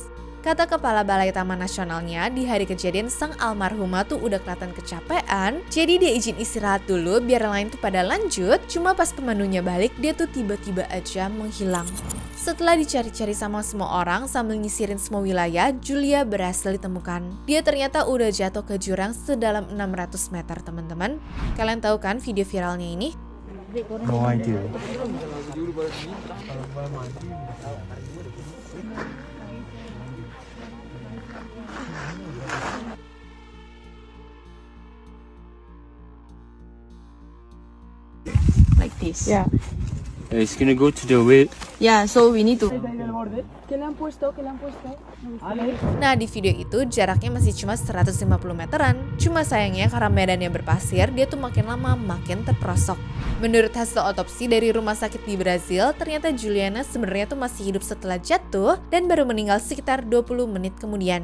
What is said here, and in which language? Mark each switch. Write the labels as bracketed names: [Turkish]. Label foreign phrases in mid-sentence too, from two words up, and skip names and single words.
[Indonesian] Kata Kepala Balai Taman Nasionalnya, di hari kejadian sang almarhumah tuh udah kelihatan kecapean, jadi dia izin istirahat dulu biar yang lain tuh pada lanjut, cuma pas pemandunya balik, dia tuh tiba-tiba aja menghilang. Setelah dicari-cari sama semua orang sambil nyisirin semua wilayah, Julia berhasil ditemukan. Dia ternyata udah jatuh ke jurang sedalam 600 meter teman-teman. Kalian tahu kan video viralnya ini? [English] No idea. Like this. Yeah. It's gonna go to the way. Yeah, so we need to. [Spanish] ¿Qué le han puesto? ¿Qué le han puesto? [Indonesian] Nah, di video itu jaraknya masih cuma 150 meteran. Cuma sayangnya karena medannya berpasir, dia tuh makin lama makin terperosok. Menurut hasil otopsi dari rumah sakit di Brazil, ternyata Juliana sebenarnya tuh masih hidup setelah jatuh dan baru meninggal sekitar 20 menit kemudian.